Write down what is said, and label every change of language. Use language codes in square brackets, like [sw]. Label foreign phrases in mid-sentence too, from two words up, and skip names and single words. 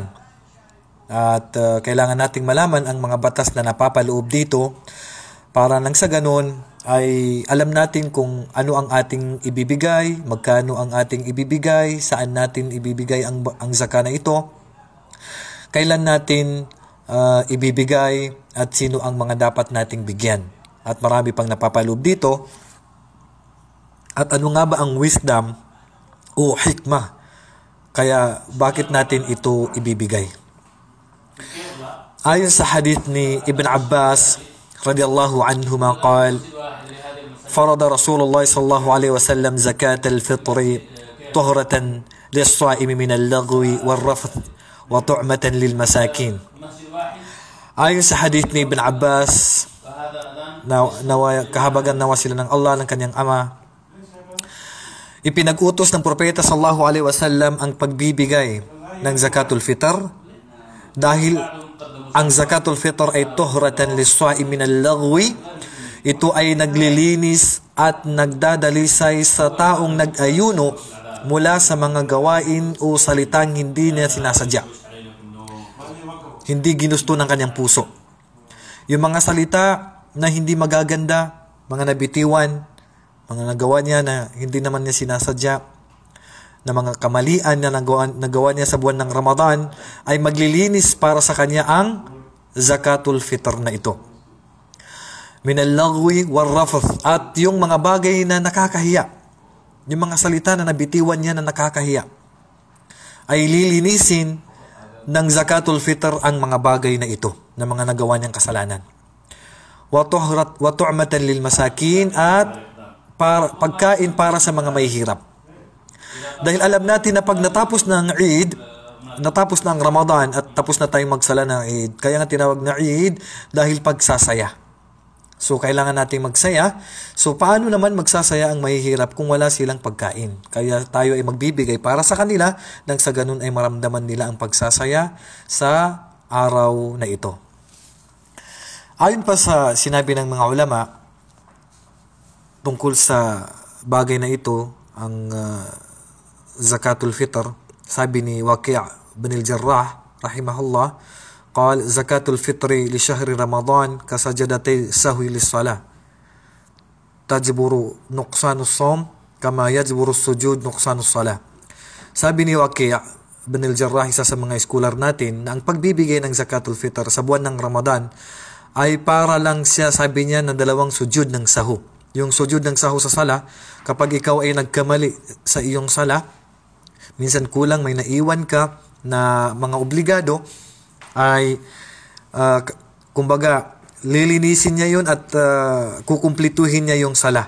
[tl] At kailangan nating malaman ang mga batas na napapaloob dito para nang sa ganun ay alam natin kung ano ang ating ibibigay, magkano ang ating ibibigay, saan natin ibibigay ang zaka na ito, kailan natin ibibigay at sino ang mga dapat nating bigyan. At marami pang napapaloob dito. At ano nga ba ang wisdom o hikmah? Kaya bakit natin ito ibibigay? Ayon sa hadith ni Ibn Abbas [ar] رضي الله عنهما قال فرض رسول الله صلى الله عليه وسلم زكاة الفطر طهرة للصائم من اللغو والرفث وطعمة للمساكين. [tl] Ayon sa hadith ni Ibn Abbas, kahabagan nawa sila ng Allah, ng kanyang ama, ipinag-utos ng propeta [ar] صلى الله عليه وسلم [tl] ang pagbibigay ng [ar] زكاة الفطر [tl] dahil ang [ar] زكاة الفطر [tl] ay [ar] طهرة للصائم من اللغو. [tl] Ito ay naglilinis at nagdadalisay sa taong nag-ayuno mula sa mga gawain o salitang hindi niya sinasadya, hindi ginusto ng kanyang puso. Yung mga salita na hindi magaganda, mga nabitiwan, mga nagawa niya na hindi naman niya sinasadya, na mga kamalian na nagawa niya sa buwan ng Ramadan, ay maglilinis para sa kanya ang [ar] زكاة الفطر [tl] na ito. [ar] من اللغو والرفث, [tl] at yung mga bagay na nakakahiya, yung mga salita na nabitiwan niya na nakakahiya, ay lilinisin ng [ar] زكاة الفطر [tl] ang mga bagay na ito, na mga nagawa niyang kasalanan. [ar] وطعمة للمساكين, [tl] at pagkain para sa mga mahihirap. Dahil alam natin na pag natapos ng Eid, natapos na ang Ramadan at tapos na tayong magsala ng Eid, kaya nga tinawag na Eid dahil pagsasaya. So kailangan nating magsaya. So paano naman magsasaya ang mahihirap kung wala silang pagkain? Kaya tayo ay magbibigay para sa kanila nang sa ganun ay maramdaman nila ang pagsasaya sa araw na ito. Ayon pa sa sinabi ng mga ulama tungkol sa bagay na ito, ang [ar] زكاة الفطر, [tl] sabi ni Waqi' bin al-Jarrah rahimahullah, [ar] قال زكاة الفطر لشهر رمضان كسجدتي السهو للصلاة تجبر نقصان الصوم كما يجبر السجود نقصان الصلاة. [tl] Sabi ni Waqi' bin al-Jarrah, isa sa mga scholar natin, na ang pagbibigay ng [ar] زكاة الفطر [tl] sa buwan ng Ramadan ay para lang siya, sabi niya, na dalawang sujud ng sahu. Yung sujud ng sahu sa sala, kapag ikaw ay nagkamali sa iyong sala, minsan kulang, may naiwan ka na mga obligado, ay kumbaga lilinisin niya yun at kukumplituhin niya yung sala.